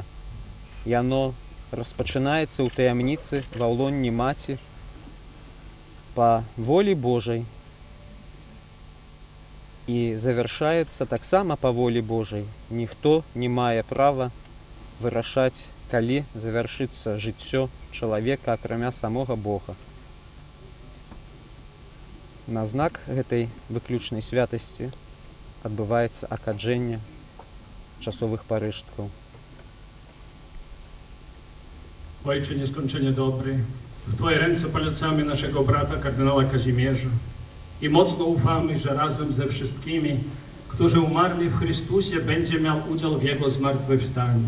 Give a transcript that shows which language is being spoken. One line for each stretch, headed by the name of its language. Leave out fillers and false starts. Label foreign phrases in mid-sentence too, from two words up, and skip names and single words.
Belarusian: Яно распачынаецца ў таямніцы ва лоне маці па волі Божай і завяршаецца таксама па волі Божай. Ніхто не мае права вырашаць, калі завяршыцца жыццё чалавека, акрамя самога Бога. На знак гэтай выключнай святасці адбываецца акаджэнне czasowых paryżków.
Polish: Ojcze nieskończenie dobry, w Twoje ręce polecamy naszego brata kardynała Kazimierza i mocno ufamy, że razem ze wszystkimi, którzy umarli w Chrystusie, będzie miał udział w Jego zmartwychwstaniu.